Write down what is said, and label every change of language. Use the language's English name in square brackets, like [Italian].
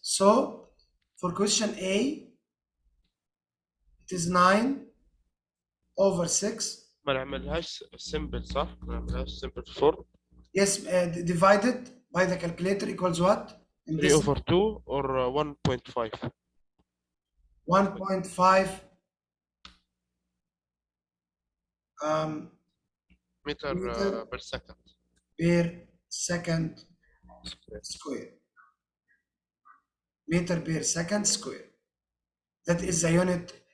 [English] So for question A, it is 9 over 6. [Arabic] ما نعملهاش simple صح؟ ما نعملهاش simple form. [English] Yes, divided by the calculator equals what? In 3 this over 2 or 1.5. 1.5 meter meter per second. per second square. Meter per second square. That is the unit